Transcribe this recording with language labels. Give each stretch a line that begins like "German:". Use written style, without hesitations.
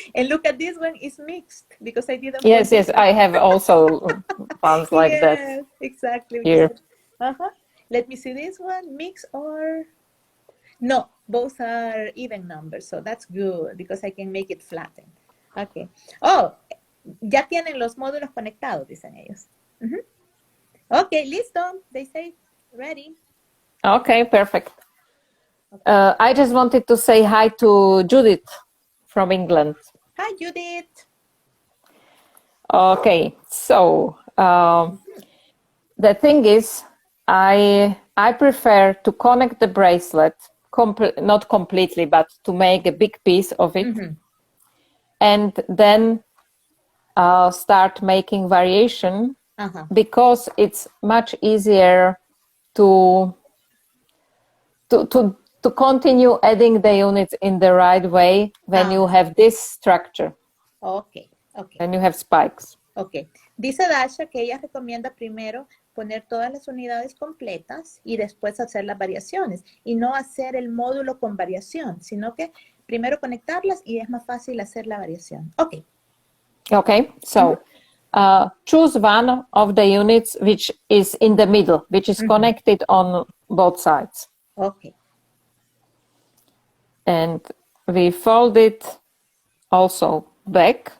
English: And look at this one, is mixed because I didn't. Yes, I have also ones like that. Exactly. Here. Let me see this one, mix or no, both are even numbers, so that's good because I can make it flatten. Okay.
Spanish: Oh, ya tienen los módulos conectados, dicen ellos.
English: Okay,
Spanish: listo.
English: They say ready. Okay, perfect. I just wanted to say hi to Judith from England. Hi, Judith. Okay, so the thing is, I prefer to connect the bracelet, not completely, but to make a big piece of it, and then start making variation Ajá. because it's much easier to continue adding the units in the right way when you have this structure. Ok, ok. When you have spikes. Ok.
Spanish: Dice Dasha que ella recomienda primero poner todas las unidades completas y después hacer las variaciones y no hacer el módulo con variación, sino que primero conectarlas y es más fácil hacer la variación.
English: Ok. Okay, so choose one of the units which is in the middle, which is connected on both sides. Ok. And we fold it also back.